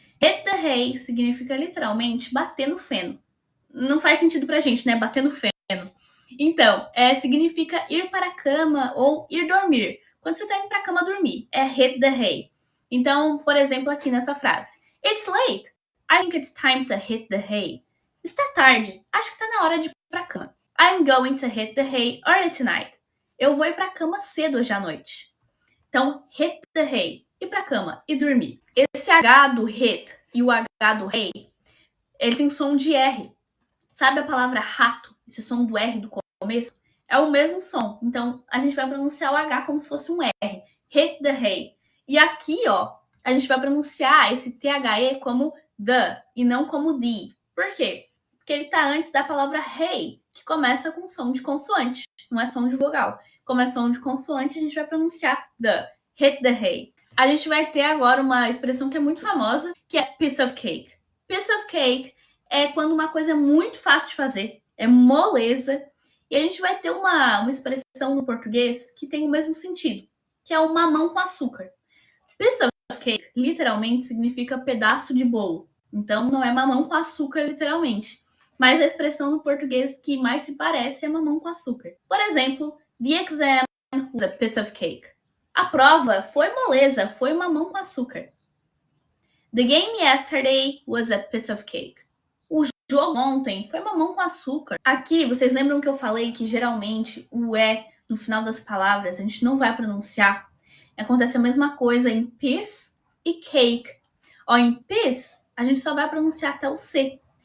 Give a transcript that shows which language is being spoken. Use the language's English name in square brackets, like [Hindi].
[Portuguese] Hit the hay significa literalmente bater no feno. Não faz sentido pra gente, né? Bater no feno. Então, significa ir para a cama ou ir dormir. Quando você tá indo pra cama dormir, é hit the hay. Então, por exemplo, aqui nessa frase. [English] It's late. I think it's time to hit the hay. [Portuguese] Está tarde. Acho que tá na hora de ir pra cama. [English] I'm going to hit the hay early tonight. [Portuguese] Eu vou ir pra cama cedo hoje à noite. Então, hit the hay. Ir pra cama e dormir. Esse H do hit e o H do hay, ele tem som de R. Sabe a palavra rato? Esse som do R do começo? É o mesmo som. Então, a gente vai pronunciar o H como se fosse um R. Hit the hay. E aqui, ó, a gente vai pronunciar esse THE como the e não como the. Por quê? Porque ele tá antes da palavra hay, que começa com som de consoante. Não é som de vogal. Como é som de consoante, a gente vai pronunciar the. Hit the hay. A gente vai ter agora uma expressão que é muito famosa, que é piece of cake. Piece of cake é quando uma coisa é muito fácil de fazer, é moleza, e a gente vai ter uma expressão no português que tem o mesmo sentido, que é o mamão com açúcar. Piece of cake, literalmente, significa pedaço de bolo. Então, não é mamão com açúcar, literalmente. Mas a expressão no português que mais se parece é mamão com açúcar. Por exemplo, [English] the exam was a piece of cake. [Portuguese] A prova foi moleza, foi mamão com açúcar. [English] The game yesterday was a piece of cake. [Portuguese] O jogo ontem foi mamão com açúcar. Aqui, vocês lembram que eu falei que geralmente o E no final das palavras a gente não vai pronunciar? Acontece a mesma coisa em piece e cake. Ó, em piece, a gente só vai pronunciar até o C.